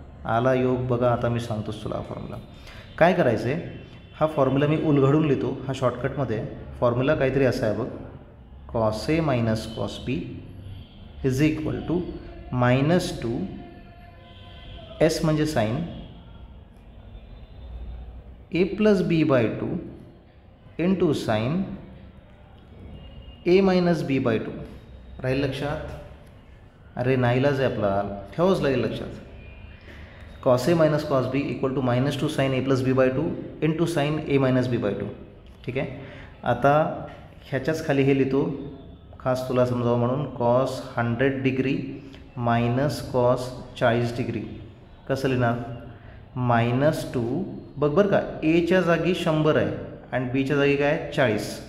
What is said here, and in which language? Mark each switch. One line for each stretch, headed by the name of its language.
Marathi: आला योग बघा, आता मी सांगतोच तुला हा फॉर्म्युला. काय करायचं आहे, हा फॉर्म्युला मी उलगडून लिहितो, हा शॉर्टकटमध्ये. फॉर्म्युला काहीतरी असा आहे बघ, cos A - cos B = -2 S म्हणजे sine
English: A plus B by 2 into sine A minus B by 2.
Marathi: राहील लक्षात? अरे नाईलाज आहे आपला, ठेवाच लागेल लक्षात.
English: Cos A minus cos B equal to -2 sine A plus B by 2 into sine A minus B by 2.
Marathi: ठीक आहे. आता ह्याच्याच खाली हे लिहितो खास तुला समजावं म्हणून, cos 100 degree minus cos 40 degree. कसं लिहिणार? -2 बघ बरं का, एच्या जागी 100 आहे आणि बीच्या जागी काय आहे 40.